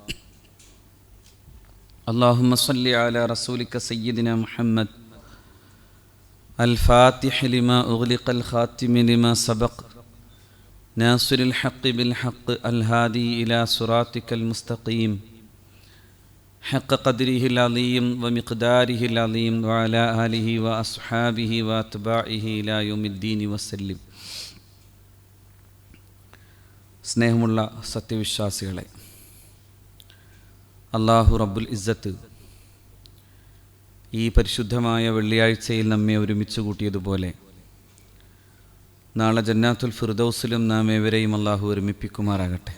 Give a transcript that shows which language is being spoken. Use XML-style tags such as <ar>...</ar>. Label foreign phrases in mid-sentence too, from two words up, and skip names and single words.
<ar>اللهم صل على رسولك سيدنا محمد الفاتح لما أغلق الخاتم لما سبق ناصر الحق بالحق الهادي إلى صراطك المستقيم حق قدره العظيم ومقداره العظيم وعلى آله وأصحابه وأتباعه إلى يوم الدين وسلم.</ar> <ml>സ്നേഹമുള്ള സത്യവിശ്വാസികളെ, അല്ലാഹു</ml> <ar>رب العزة</ar> <ml>ഈ പരിശുദ്ധമായ വെള്ളിയാഴ്ചയിൽ നമ്മെ ഒരുമിച്ച് കൂട്ടിയതുപോലെ നാളെ ജന്നാത്തുൽ ഫിർദൗസിലും നാം ഏവരെയും അള്ളാഹു ഒരുമിപ്പിക്കുമാറാകട്ടെ.</ml>